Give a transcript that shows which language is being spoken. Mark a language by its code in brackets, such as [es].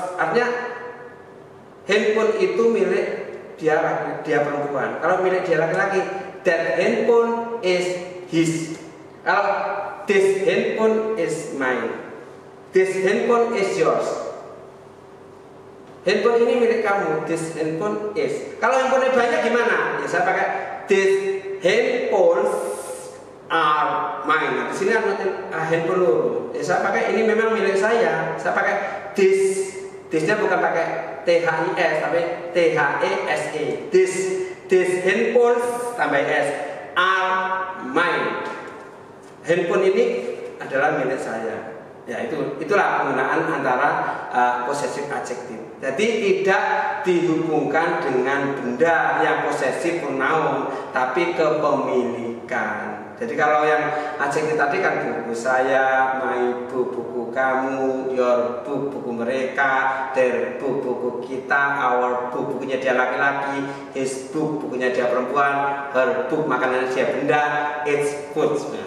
[id] Artinya handphone itu milik dia perempuan. Kalau milik dia laki-laki, [en] that handphone is his. [id] Kalau [en] this handphone is mine. This handphone is yours. [id] Handphone ini milik kamu. [en] This handphone is. [id] Kalau handphone banyak gimana? Ya saya pakai [en] this handphones are mine. [id] Nah, di sini ada handphone dulu. Ya saya pakai ini memang milik saya. Saya pakai this. Thisnya bukan pakai THIS tapi THESE. [en] This handphones [id] tambah s [en] are mine. [id] Handphone ini adalah milik saya. Ya itulah penggunaan antara possessive adjective. Jadi tidak dihubungkan dengan benda yang posesif pronoun, tapi kepemilikan. Jadi kalau yang adjektif tadi kan buku saya, [en] my book [id] buku kamu, [en] your book [id] buku mereka, [en] their book [id] buku kita, [en] our book [id] bukunya dia laki-laki, [en] his book [id] bukunya dia perempuan, [en] her book [id] makanannya dia benda, [en] its food.